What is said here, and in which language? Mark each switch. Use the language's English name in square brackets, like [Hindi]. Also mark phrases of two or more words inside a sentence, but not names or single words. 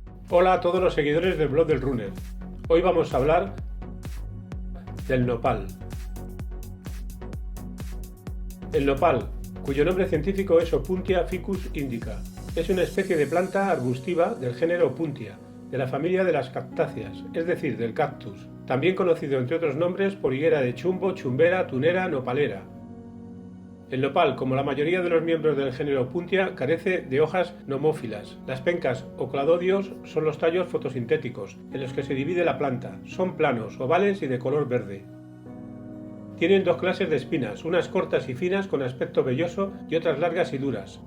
[Spanish] Hola a todos los seguidores del blog del Runner. Hoy vamos a hablar del nopal. El nopal, cuyo nombre científico es Opuntia ficus indica, es una especie de planta arbustiva del género Opuntia, de la familia de las cactáceas, es decir, del cactus, también conocido entre otros nombres por higuera de chumbo, chumbera, tunera, nopalera. El nopal, como la mayoría de los miembros del género Opuntia, carece de hojas nomófilas. Las pencas o cladodios son los tallos fotosintéticos en los que se divide la planta. Son planos, ovales y de color verde. Tienen dos clases de espinas, unas cortas y finas con aspecto velloso y otras largas y duras.